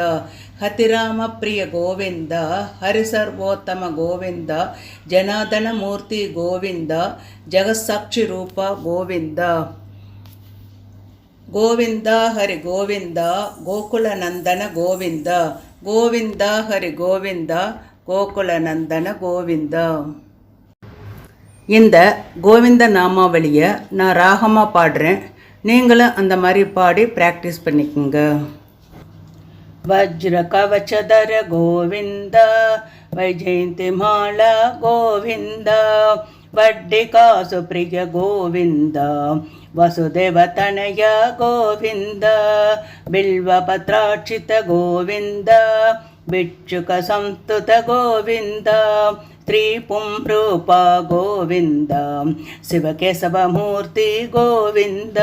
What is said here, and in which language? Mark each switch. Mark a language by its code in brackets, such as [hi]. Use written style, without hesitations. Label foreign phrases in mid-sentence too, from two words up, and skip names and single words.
[sa] ಹತಿರಾಮ ಪ್ರಿಯ ಗೋವಿಂದ, ಹರಿಸರ್ವೋತ್ತಮ ಗೋವಿಂದ, ಜನಾರ್ದನ ಮೂರ್ತಿ ಗೋವಿಂದ, ಜಗತ್ಸಾಕ್ಷಿ ರೂಪ ಗೋವಿಂದ. ಗೋವಿಂದ ಹರಿ ಗೋವಿಂದ, ಗೋಕುಲ ನಂದನ ಗೋವಿಂದ. ಗೋವಿಂದ ಹರಿ ಗೋವಿಂದ, ಗೋಕುಲ ನಂದನ ಗೋವಿಂದ. [ta] இந்த கோவிந்த நாமாவளியை நான் ராகமாக பாடுறேன், நீங்களும் அந்த மாதிரி பாடி ப்ராக்டிஸ் பண்ணிக்கோங்க. [sa] வஜ்ர கவச்சதர கோவிந்த, வைஜெயந்தி மாலா கோவிந்த, வட்டி காசு பிரிய கோவிந்த, ವಸುದೇವ ತನಯ ಗೋವಿಂದ. ಬಿಲ್ವ ಪತ್ರಾಕ್ಷಿತ ಗೋವಿಂದ, ಭಿಕ್ಷುಕ ಸಂಸ್ತುತ ಗೋವಿಂದ, ತ್ರಿಪುಂ ರೂಪ ಗೋವಿಂದ, ಶಿವಕೇಶವ ಮೂರ್ತಿ ಗೋವಿಂದ.